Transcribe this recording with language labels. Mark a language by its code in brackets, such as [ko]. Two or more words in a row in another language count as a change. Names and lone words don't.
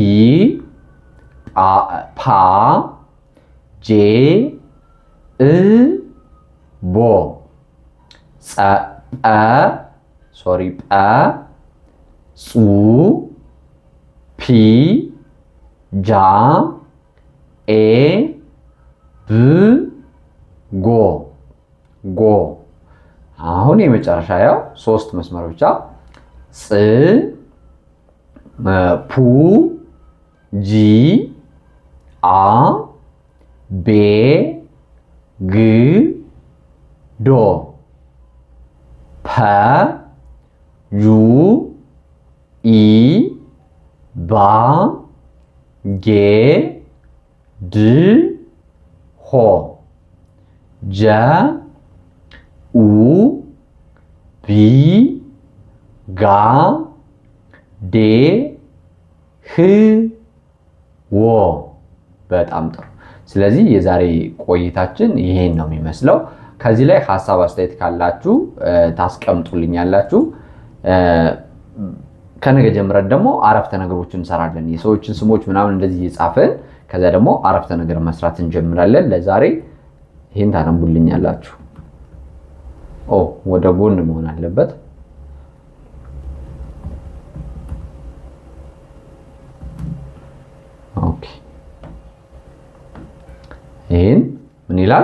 [am] ፓ ጄ እ ቦ ጸ ጰ ሶሪ ጰ ጹ ፒ ጃ ኤ ብ ጎ ጎ አሁን የመጨረሻ ያው 3 መስመር ብቻ ጽ ፑ ጂ አ ቤ ግ ዶ ፐ ዩ ኢ ባ ጌ ድ ሆ ጀ ኡ ቢ ጋ ዴ ህ ወ በጣም ጥሩ። ስለዚህ የዛሬ ቆይታችን ይሄን ነው የሚመስለው። ከዚህ ላይ ሐሳብ አስተያየት ካላችሁ ታስቀምጡልኛላችሁ። ከነገ ጀምረን ደግሞ አረፍተ ነገሮችን እንሰራለን። የሰዎችን ስሞች ምናምን እንደዚህ እየጻፈን ከዛ ደግሞ አረፍተ ነገር መስራት እንጀምራለን። ለዛሬ ይሄን ታነቡልኛላችሁ። ኦ ወደ ጎን መሆን አለበት። ኦኬ ይሄን ምን ይላል?